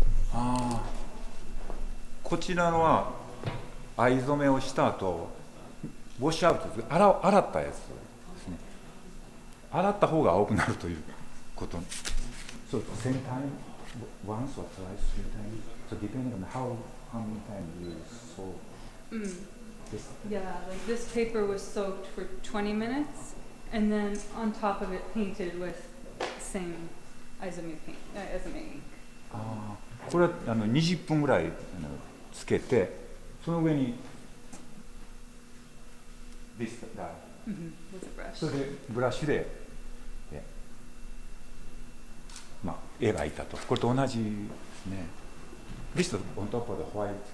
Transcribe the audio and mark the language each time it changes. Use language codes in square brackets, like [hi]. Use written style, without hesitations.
[ja] ああ、こちらのは藍染めをした後、ウォッシュアウトです。洗ったやつですね。洗った方が青くなるということ。 [en] So same time, once or twice, three times. So depending on how many times you soak this. Yeah, like this paper was soaked for 20 minutes, and then on top of it painted with the same Izumi paint, Izumi ink. [ja] ああ、これは20分ぐらいつけて、その上にthisだ。 [en] With a brush. [ja] それでブラシで、まあ描いたと。 [en] これと同じですね。 This on top of the white